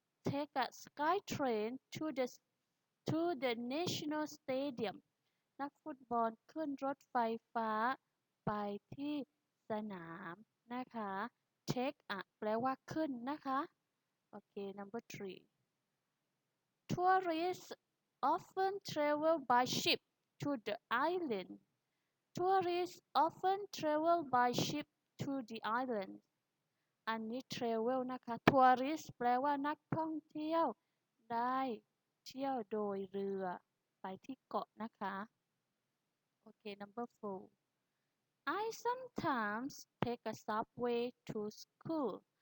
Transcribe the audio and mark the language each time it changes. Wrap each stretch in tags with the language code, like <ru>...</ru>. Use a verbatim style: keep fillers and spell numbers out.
<en>take a sky train to the to the national stadium</en> <th>นักฟุตบอลขึ้นรถไฟฟ้า ไปที่สนามนะคะ take อ่ะแปลว่าขึ้นนะคะ</th> <en>โอเค number three tourists often travel by ship to the island. Tourists often travel by ship to the island.</en> <th>อันนี้ travel นะคะ tourist แปลว่านักท่องเที่ยว ได้เที่ยวโดยเรือไปที่เกาะนะคะ โอเค</th> <en>number four I sometimes take a subway to school.</en>